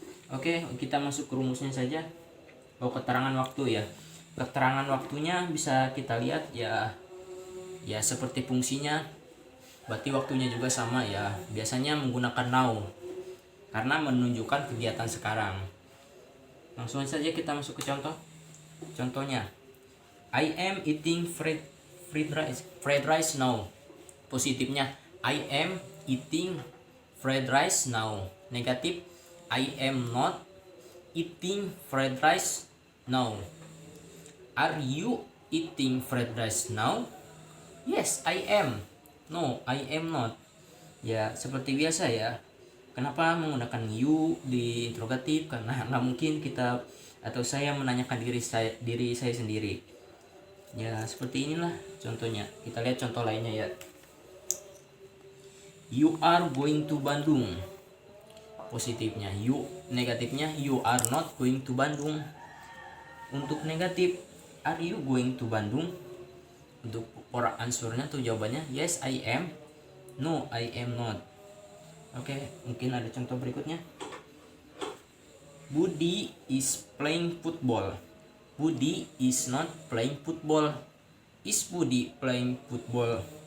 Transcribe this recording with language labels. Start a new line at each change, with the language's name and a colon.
Indonesian: Oke, kita masuk ke rumusnya saja. Keterangan waktu ya. Keterangan waktunya bisa kita lihat ya seperti fungsinya. Berarti waktunya juga sama ya. Biasanya menggunakan now karena menunjukkan kegiatan sekarang. Langsung saja kita masuk ke contoh. Contohnya,
English: I am eating fried rice now.
Indonesian: Positifnya,
English: I am eating fried rice now.
Indonesian: Negatif,
English: I am not eating fried rice now. Are you eating fried rice now? Yes, I am. No, I am not.
Indonesian: Ya, seperti biasa ya. Kenapa menggunakan you di interrogatif? Karena nggak mungkin kita atau saya menanyakan diri saya sendiri. Ya, seperti inilah contohnya. Kita lihat contoh lainnya ya.
English: You are going to Bandung.
Indonesian: Positifnya
English: you,
Indonesian: negatifnya
English: you are not going to Bandung.
Indonesian: Untuk negatif,
English: are you going to Bandung?
Indonesian: Untuk answernya tuh jawabannya
English: yes I am, no I am not.
Indonesian: Oke, mungkin ada contoh berikutnya.
English: Budi is playing football. Budi is not playing football. Is Budi playing football?